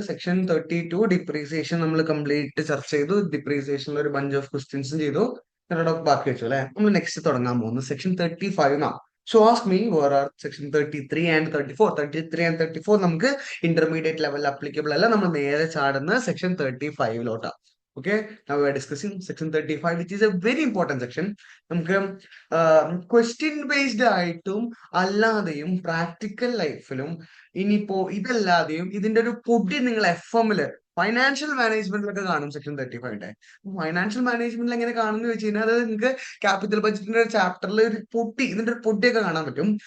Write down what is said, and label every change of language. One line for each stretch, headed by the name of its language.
Malayalam: Section 32 depreciation നമ്മൾ complete ചർച്ച ചെയ്തു. ഡിപ്രീസിയേഷനിൽ ഒരു ബഞ്ച് ഓഫ് ക്വസ്റ്റ്യൻസ് ചെയ്തു. ബാക്കി വെച്ചു അല്ലെ. നമ്മൾ നെക്സ്റ്റ് തുടങ്ങാൻ പോകുന്നത് സെക്ഷൻ 35 ആണ്.
English: So ask me where are section 33 and 34.
Malayalam: 33 and 34 നമുക്ക് ഇന്റർമീഡിയറ്റ് ലെവൽ അപ്ലിക്കബിൾ അല്ല. നമ്മൾ നേരെ ചാടുന്ന section 35ലോട്ടാണ്.
English: Okay, now we are discussing section 35, which is a very important section.
Malayalam: നമുക്ക് ക്വസ്റ്റ്യൻ ബേസ്ഡ് ആയിട്ടും അല്ലാതെയും പ്രാക്ടിക്കൽ ലൈഫിലും ഇനിയിപ്പോ ഇതല്ലാതെയും ഇതിന്റെ ഒരു പൊടി നിങ്ങൾ FM-ല് ഫൈനാൻഷ്യൽ മാനേജ്മെന്റിലൊക്കെ കാണും സെക്ഷൻ 35ന്റെ. ഫൈനാൻഷ്യൽ മാനേജ്മെന്റിൽ എങ്ങനെ കാണുന്നു വെച്ച് കഴിഞ്ഞാൽ അത് നിങ്ങൾക്ക് ക്യാപിറ്റൽ ബഡ്ജറ്റിന്റെ ചാപ്റ്ററിൽ ഒരു പൊടി, ഇതിന്റെ ഒരു പൊടിയൊക്കെ കാണാൻ പറ്റും.